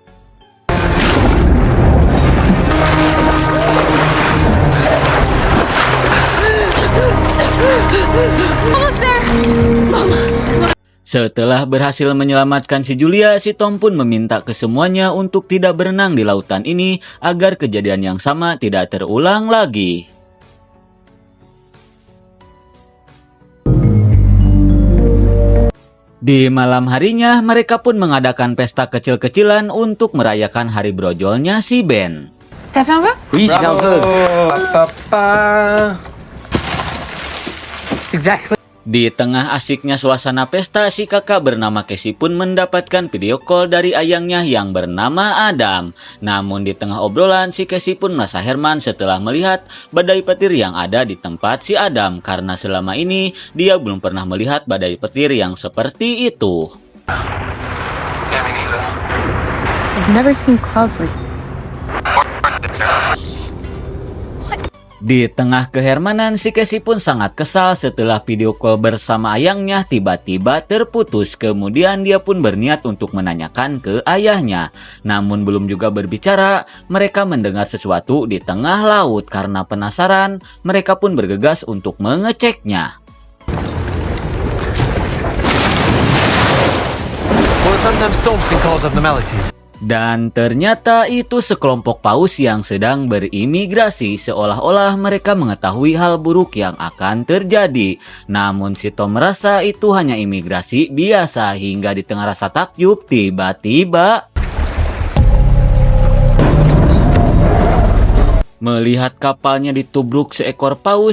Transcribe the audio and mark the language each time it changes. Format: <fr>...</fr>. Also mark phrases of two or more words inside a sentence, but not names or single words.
<id>Setelah berhasil menyelamatkan si Julia, si Tom pun meminta ke semuanya untuk tidak berenang di lautan ini agar kejadian yang sama tidak terulang lagi. Di malam harinya, mereka pun mengadakan pesta kecil-kecilan untuk merayakan hari brojolnya si Ben.</id> <fr>T'as fait un vœu? Oui, j'ai fait un peu. Papa. C'est exactly.</fr> <id>Di tengah asiknya suasana pesta, si kakak bernama Casey pun mendapatkan</id> <en>video call</en> <id>dari ayangnya yang bernama Adam. Namun di tengah obrolan, si Casey pun merasa heran setelah melihat badai petir yang ada di tempat si Adam, karena selama ini dia belum pernah melihat badai petir yang seperti itu.</id> <en>I've never seen clouds like</en> <id>Di tengah kehermanan, si Casey pun sangat kesal setelah</id> <en>video call</en> <id>bersama ayangnya tiba-tiba terputus. Kemudian dia pun berniat untuk menanyakan ke ayahnya. Namun belum juga berbicara, mereka mendengar sesuatu di tengah laut. Karena penasaran, mereka pun bergegas untuk mengeceknya.</id> <en>Well, sometimes storms can cause abnormalities.</en> <id>Dan ternyata itu sekelompok paus yang sedang berimigrasi, seolah-olah mereka mengetahui hal buruk yang akan terjadi. Namun si Tom merasa itu hanya imigrasi biasa, hingga di tengah rasa takjub tiba-tiba melihat kapalnya ditubruk seekor paus.</id>